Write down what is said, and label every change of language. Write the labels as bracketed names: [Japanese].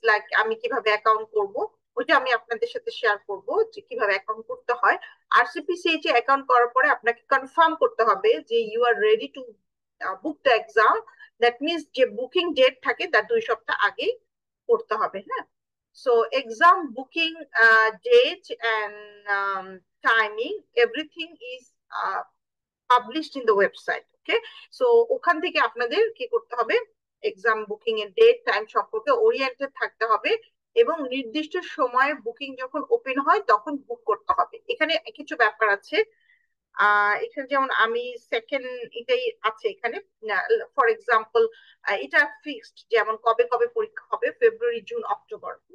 [Bangla] Like আমি কিভাবে account করব, ওইটা আমি আপনাদের সাথে শেয়ার করব যে কিভাবে অ্যাকাউন্ট করতে হয়। আরসিপিসিএইচ এ অ্যাকাউন্ট করার পরে আপনাকে কনফার্ম করতে হবে যে [English] You are ready to book the exam. That means [Bangla] যে বুকিং ডেট থাকে তার 2 সপ্তাহ আগেই করতে হবে। [English] হ্যাঁ, so exam booking date and timing, everything is published in the website. [Bangla] Okay, so ওখান থেকে আপনাদের কি করতে হবে, এক্সাম বুকিং এর ডেট টাইম সম্পর্কে ওরিয়েন্টেড থাকতে হবে, এবং নির্দিষ্ট সময়ে বুকিং যখন ওপেন হয় তখন বুক করতে হবে। এখানে কিছু ব্যাপার আছে, এখানে যেমন আমি সেকেন্ড এটাই আছে এখানে, ফর এক্সাম্পল এটা ফিক্সড, যেমন কবে কবে পরীক্ষা হবে, ফেব্রুয়ারি জুন অক্টোবর।